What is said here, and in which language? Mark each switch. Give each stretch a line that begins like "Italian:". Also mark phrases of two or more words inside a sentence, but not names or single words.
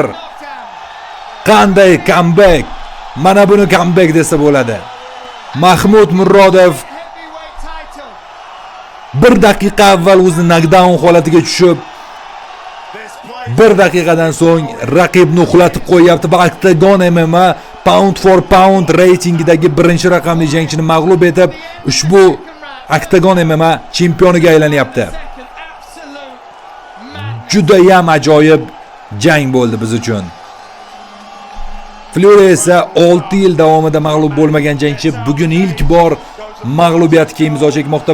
Uzbek: Qanday comeback? Mana buni comeback desa bo'ladi. Mahmud Murodov 1 daqiqa avval o'zi knockdown holatiga tushib, 1 daqiqadan so'ng raqibni uxlatib qo'yapti. Oktagon MMA
English: pound for pound
Uzbek: reytingidagi birinchi raqamli jangchini mag'lub etib, ushbu Oktagon MMA chempioniga aylanyapti. juda ham ajoyib jang bo'ldi biz uchun. Fury esa 6 yil davomida mag'lub bo'lmagan jangchi, bugun ilk bor mag'lubiyatga imzo chekmoqda.